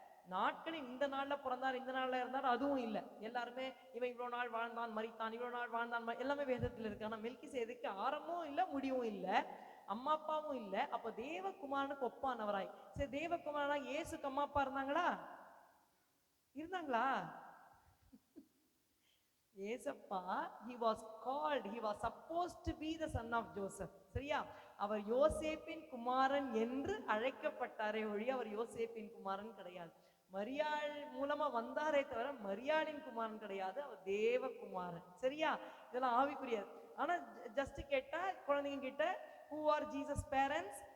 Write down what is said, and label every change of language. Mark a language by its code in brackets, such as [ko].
[ta] நாட்களில் இந்த நாள்ல பிறந்தார், இந்த நாள்ல இருந்தார், அதுவும் இல்லை. எல்லாருமே இவன் இவ்வளவு நாள் வாழ்ந்தான் மரித்தான், இவ்வளவு நாள் வாழ்ந்தான், எல்லாமே வேதத்துல இருக்கு. ஆனா மெல்கிசேதேக்கு ஆரம்பமும் இல்லை முடிவும் இல்லை, அம்மா அப்பாவும் இல்லை. அப்ப தேவகுமாரனுக்கு ஒப்பானவராய். சரி, தேவகுமாரனா இயேசுக்கு அம்மா அப்பா இருந்தாங்களா? இருந்தாங்களா? [en] ஏசப்பா he was called, he was supposed to be the son of Joseph. [ta] சரியா? அவர் யோசேப்பின் குமாரன் என்று அழைக்கப்பட்டாரே ஒழிய அவர் யோசேப்பின் குமாரன் கிடையாது. மரியாள் மூலமா வந்தாரே தவிர மரியாளின் குமாரன் கிடையாது, அவர் தேவகுமாரன். சரியா? இதெல்லாம் ஆவிக்குரியது. ஆனா ஜஸ்ட் கேட்டா குழந்தைங்க கிட்ட [en] who are Jesus parents?